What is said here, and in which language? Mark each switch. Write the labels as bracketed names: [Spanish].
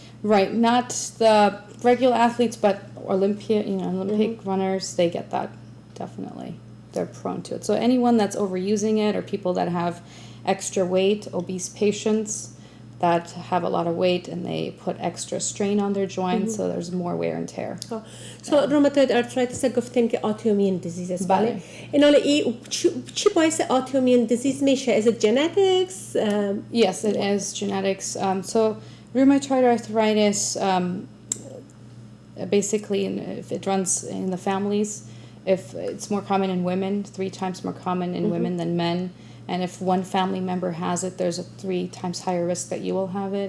[English] Right, not the regular athletes, but Olympic runners, they get that, definitely. They're prone to it. So anyone that's overusing it, or people that have extra weight, obese patients that have a lot of weight and they put extra strain on their joints, so there's more wear and tear. [Persian] So rheumatoid arthritis گفتیم که autoimmune disease است. بله. این حالا چی باعث autoimmune disease میشه؟ Is it genetics? [English] Yes, it is genetics. So rheumatoid arthritis, basically, if it runs in the families, if it's more common in women, 3 times more common in women than men. And if one family member has it, there's a 3 times higher risk that you will have it.